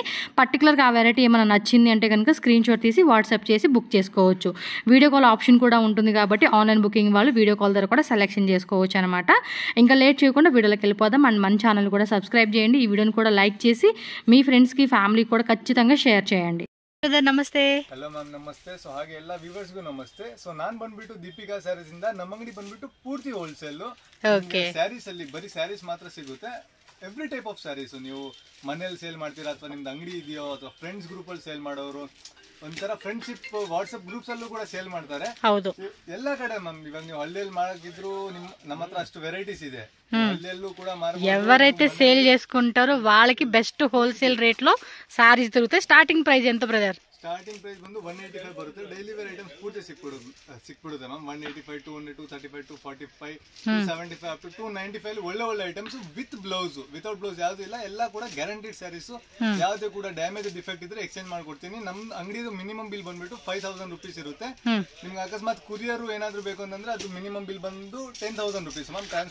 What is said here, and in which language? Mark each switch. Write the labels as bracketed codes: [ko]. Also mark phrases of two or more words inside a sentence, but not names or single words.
[te] పర్టికులర్గా ఆ వెరైటీ ఏమైనా నచ్చింది అంటే కనుక స్క్రీన్ షాట్ తీసి వాట్సాప్ చేసి బుక్ చేసుకోవచ్చు. [en] video call option [te] కూడా ఉంటుంది కాబట్టి [en] online booking [te] వాళ్ళు [en] video call [te] ద్వారా కూడా సెలెక్షన్ చేసుకోవచ్చు అనమాట. ఇంకా లేట్ చేయకుండా వీడియోలోకి వెళ్ళిపోదాం. అండ్ మన ఛానల్ కూడా సబ్స్క్రైబ్ చేయండి. ఈ వీడియోని కూడా లైక్ చేసి మీ ఫ్రెండ్స్కి ఫ్యామిలీకి కూడా ఖచ్చితంగా షేర్ చేయండి. [kn] ನಮಸ್ತೆ. ಹಲೋ ಮ್ಯಾಮ್, ನಮಸ್ತೆ. ಸೊ ಹಾಗೆ ಎಲ್ಲ ವ್ಯೂವರ್ಸ್ಗೂ ನಮಸ್ತೆ. ಸೊ ನಾನು ಬಂದ್ಬಿಟ್ಟು ದೀಪಿಕಾ ಸ್ಯಾರೀಸ್ ಇಂದ ನಮ್ಮ ಅಂಗಡಿ ಬಂದ್ಬಿಟ್ಟು ಪೂರ್ತಿ ಹೋಲ್ಸೇಲ್. ಸ್ಯಾರೀಸ್ ಅಲ್ಲಿ ಬರೀ ಸ್ಯಾರೀಸ್ ಮಾತ್ರ ಸಿಗುತ್ತೆ. [en] every type of sarees [kn] ನೀವು ಮನೇಲಿ ಸೇಲ್ ಮಾಡ್ತೀರಾ ಅಥವಾ ನಿಮ್ದು ಅಂಗಡಿ ಇದೆಯೋ ಅಥವಾ [en] friends group [kn] ಅಲ್ಲಿ ಸೇಲ್ ಮಾಡೋರು, ಒಂಥರ [en] friendship WhatsApp groups [kn] ಅಲ್ಲೂ ಕೂಡ ಸೇಲ್ ಮಾಡ್ತಾರೆ. ಹೌದು, ಎಲ್ಲಾ ಕಡೆ ಮ್ಯಾಮ್. ಇವಾಗ ನೀವು ಹಳ್ಳಿಯಲ್ಲಿ ಮಾಡಕಿದ್ರು ನಮ್ಮ ಹತ್ರ ಅಷ್ಟು ವೆರೈಟೀಸ್ ಇದೆ. ಹಳ್ಳಿಯಲ್ಲೂ ಕೂಡ [te] ఎవరైతే సేల్ చేసుకుంటారో వాళ్ళకి [en] best wholesale rate [te] లో సారీస్ దొరుకుతాయి. [en] starting price [te] ఎంత బ్రదర్? [en] starting price [kn] ಬಂದು 185 ಬರುತ್ತೆ. [en] daily wear items [kn] ಪೂರ್ತಿ ಸಿಕ್ಬಿಡುತ್ತೆ ಮ್ಯಾಮ್. 185, 200, 235, 245, 275 [en] up to [kn] 295 ಒಳ್ಳೆ [en] items with blouse. without blouse [kn] ಯಾವ್ದು ಇಲ್ಲ, ಎಲ್ಲ ಕೂಡ [en] guaranteed sarees. [kn] ಯಾವ್ದು ಕೂಡ [en] damage defect [kn] ಇದ್ರೆ ಎಕ್ಸ್ಚೇಂಜ್ ಮಾಡ್ಕೊಡ್ತೀನಿ. ನಮ್ ಅಂಗಡಿದು [en] minimum bill [kn] ಬಂದ್ಬಿಟ್ಟು 5000 ರೂಪೀಸ್ ಇರುತ್ತೆ. ನಿಮ್ಗೆ ಅಕಸ್ಮಾತ್ ಕುರಿಯರ್ ಏನಾದ್ರು ಬೇಕು ಅಂತಂದ್ರೆ ಅದು [en] minimum bill [kn] ಬಂದು 10,000 ರೂಪೀಸ್ ಮ್ಯಾಮ್.